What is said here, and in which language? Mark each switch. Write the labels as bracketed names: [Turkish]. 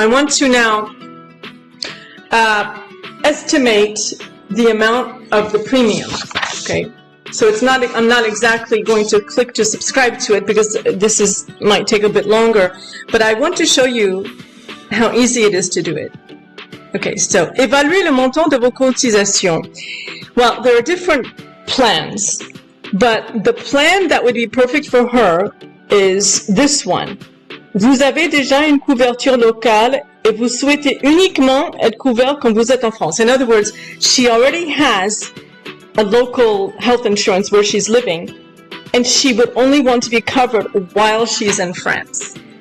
[English] I want to now estimate the amount of the premium. Okay. So I'm not exactly going to click to subscribe to it because this might take a bit longer, but I want to show you how easy it is to do it. Okay, so [French] évaluer le montant de vos cotisations. [English] Well, there are different plans, but the plan that would be perfect for her is this one. [French] Vous avez déjà une couverture locale et vous souhaitez uniquement être couvert quand vous êtes en France. [English] In other words, she already has a local health insurance where she's living, and she would only want to be covered while she's in France.